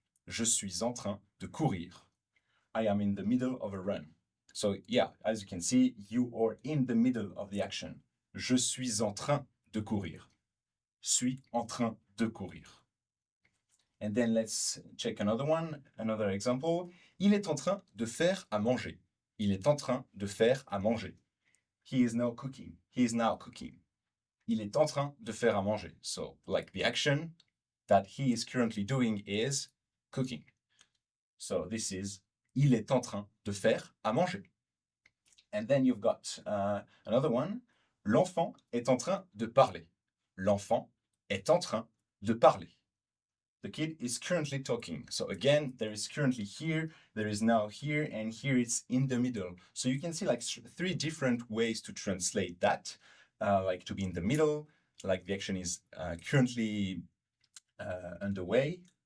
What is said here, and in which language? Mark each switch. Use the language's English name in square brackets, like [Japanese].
[French] Je suis en train de courir. [English] I am in the middle of a run. So yeah, as you can see, you are in the middle of the action. [French] Je suis en train de courir. Suis en train de courir. [English] And then let's check another one, another example. [French] Il est en train de faire à manger. Il est en train de faire à manger. [English] He is now cooking. [French] He is now cooking. Il est en train de faire à manger. [English] So, like the action that he is currently doing is cooking. So this is [French] il est en train de faire à manger. [English] And then you've got another one. [French] L'enfant est en train de parler. L'enfant est en train de parler. [English] The kid is currently talking. So again, there is currently here, there is now here, and here it's in the middle. So you can see like three different ways to translate that. Like to be in the middle, like the action is currently underway.